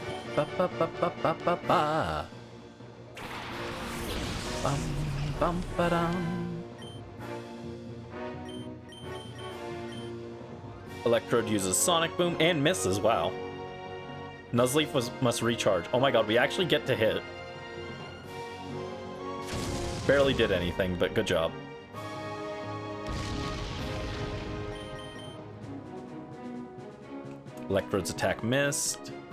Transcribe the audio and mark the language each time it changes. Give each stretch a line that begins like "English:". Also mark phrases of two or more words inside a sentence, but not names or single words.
English: Ba, ba, ba, ba, ba, ba, ba. Bum, bum, ba-dum. Electrode uses Sonic Boom and misses, wow. Nuzleaf must recharge. Oh my god, we actually get to hit. Barely did anything, but good job. Electrode's attack missed.